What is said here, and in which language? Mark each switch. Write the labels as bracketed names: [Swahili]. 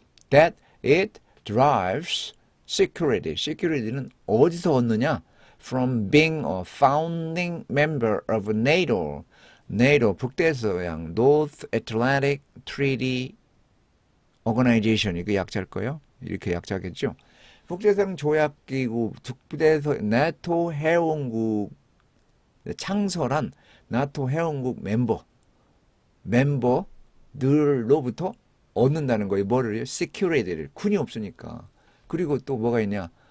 [English] That it derives security. [Korean] security는 어디서 얻느냐? [English] From being a founding member of NATO. NATO, [Korean] 북대서양, [English] North Atlantic Treaty Organization. [Korean] 이거 약자일 거예요? 이렇게 약자겠죠? 북대서양 조약기구, 북대서 나토 회원국 창설한 나토 회원국 멤버들로부터 얻는다는 거예요. 뭐를요? security를. 군이 없으니까. 그리고 또 뭐가 있냐?